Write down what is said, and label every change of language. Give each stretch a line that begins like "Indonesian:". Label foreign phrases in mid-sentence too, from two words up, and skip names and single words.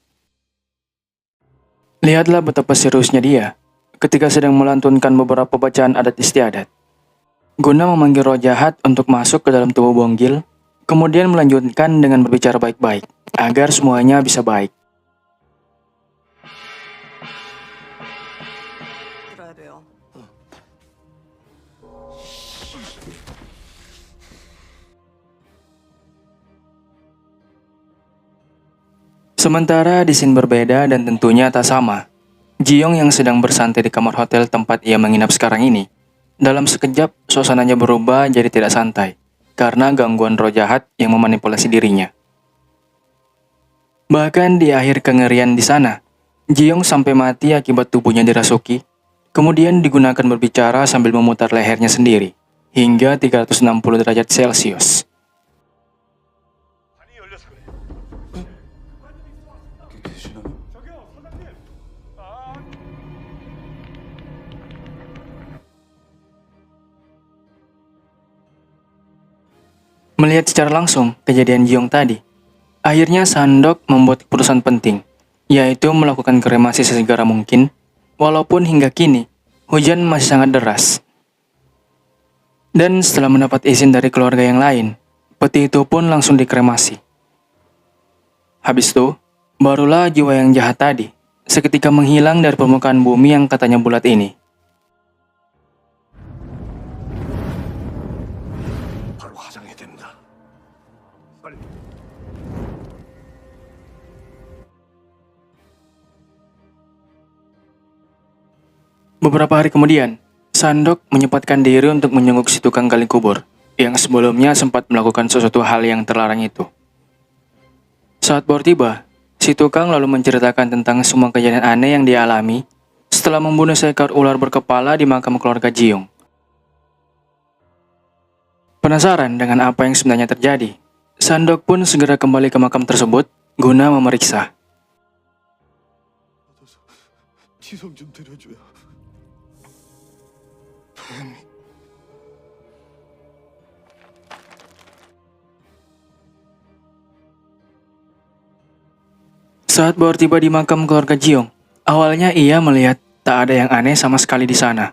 Indonesian: Lihatlah betapa seriusnya dia ketika sedang melantunkan beberapa bacaan adat istiadat. Guna memanggil roh jahat untuk masuk ke dalam tubuh Bonggil, kemudian melanjutkan dengan berbicara baik-baik, agar semuanya bisa baik.
Korean: 들어야 돼요.
Indonesian: Sementara di scene berbeda dan tentunya tak sama, Jiong yang sedang bersantai di kamar hotel tempat ia menginap sekarang ini, dalam sekejap suasananya berubah jadi tidak santai, karena gangguan roh jahat yang memanipulasi dirinya. Bahkan di akhir kengerian di sana, Jiong sampai mati akibat tubuhnya dirasuki, kemudian digunakan berbicara sambil memutar lehernya sendiri, hingga 360 derajat Celcius.
Korean: 문이 열려서 그래. 계시나요? 저기요, 선생님. 아,
Indonesian: Melihat secara langsung kejadian Jiong tadi, akhirnya Sandok membuat keputusan penting, yaitu melakukan kremasi sesegera mungkin, walaupun hingga kini hujan masih sangat deras. Dan setelah mendapat izin dari keluarga yang lain, peti itu pun langsung dikremasi. Habis itu, barulah jiwa yang jahat tadi seketika menghilang dari permukaan bumi yang katanya bulat ini.
Korean: 바로 화장해야 됩니다. 빨리.
Indonesian: Beberapa hari kemudian, Sandok menyempatkan diri untuk menjenguk si tukang gali kubur yang sebelumnya sempat melakukan sesuatu hal yang terlarang itu. Saat baru tiba, si tukang lalu menceritakan tentang semua kejadian aneh yang dia alami setelah membunuh seekor ular berkepala di makam keluarga Jiong. Penasaran dengan apa yang sebenarnya terjadi, Sandok pun segera kembali ke makam tersebut guna memeriksa.
Korean: 지성 좀 드려줘요.
Indonesian: Saat baru tiba di makam keluarga Jiong, awalnya ia melihat tak ada yang aneh sama sekali di sana.